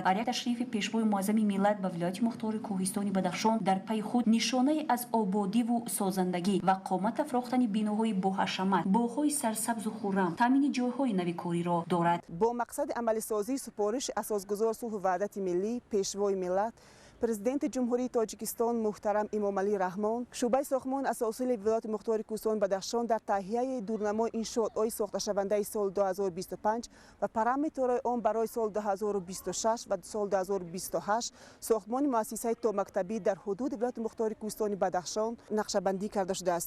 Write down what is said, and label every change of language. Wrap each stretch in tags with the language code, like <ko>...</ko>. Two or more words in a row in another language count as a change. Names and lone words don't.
<fa>هر یک تشریف پیشوای معظم ملت به ولایت مختار کوهستانی بدخشان در پی خود نشانه از آبادی و سازندگی و قامت افراختن بناهای با حشمت، باغ‌های سرسبز و خرم، تامین جای‌های نوی کاری را دارد. با مقصد عملی سازی سپارش اساسگذار صلح و وحدت ملی، پیشوای ملت</fa> <tg>президенти ҷумҳурии тоҷикистон муҳтарам Эмомалӣ Раҳмон шӯъбаи сохтмон асосии вилояти мухтори Кӯҳистони Бадахшон дар таҳияи дурнамои иншоотҳои сохташавандаи соли 2025 ва параметрҳои он барои соли 2026 ва соли 2028 сохтмони муассисаи томактабӣ дар ҳудуди вилояти мухтори Кӯҳистони Бадахшон нақшабандӣ карда шудааст.</tg>